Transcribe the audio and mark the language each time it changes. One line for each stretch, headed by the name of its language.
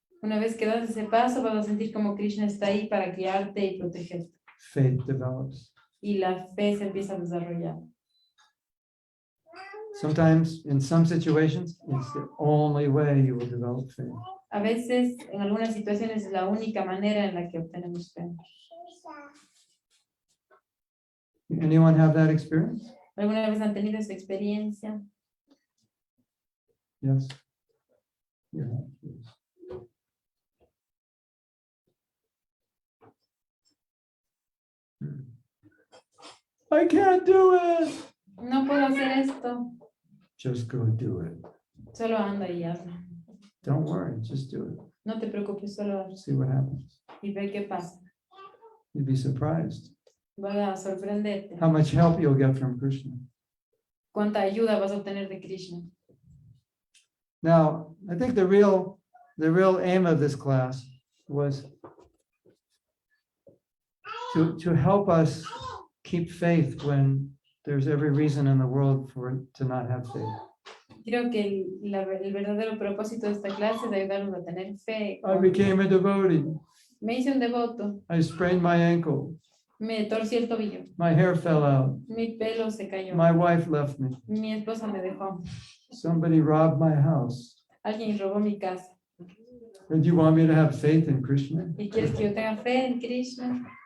Spanish: Una vez que das ese paso, vas a sentir como Krishna está ahí para guiarte y protegerte.
English: Faith develops.
Spanish: Y la fe se empieza a desarrollar.
English: Sometimes, in some situations, it's the only way you will develop faith.
Spanish: A veces, en algunas situaciones, es la única manera en la que obtenemos fe.
English: Anyone have that experience?
Spanish: ¿Alguna vez han tenido esa experiencia?
English: Yes. Yeah. I can't do it.
Spanish: No puedo hacer esto.
English: Just go do it.
Spanish: Solo anda y hazlo.
English: Don't worry, just do it.
Spanish: No te preocupes, solo hazlo.
English: See what happens.
Spanish: Y ve qué pasa.
English: You'd be surprised
Spanish: Vas a sorprenderte.
English: how much help you'll get from Krishna.
Spanish: Cuánta ayuda vas a obtener de Krishna.
English: Now, I think the real aim of this class was to help us keep faith when there's every reason in the world for it to not have faith.
Spanish: Creo que el verdadero propósito de esta clase es ayudarnos a tener fe.
English: I became a devotee.
Spanish: Me hice un devoto.
English: I sprained my ankle.
Spanish: Me torcí el tobillo.
English: My hair fell out.
Spanish: Mi pelo se cayó.
English: My wife left me.
Spanish: Mi esposa me dejó.
English: Somebody robbed my house.
Spanish: Alguien robó mi casa.
English: And you want me to have faith in Krishna
Spanish: ¿Y quieres que yo tenga fe en Krishna?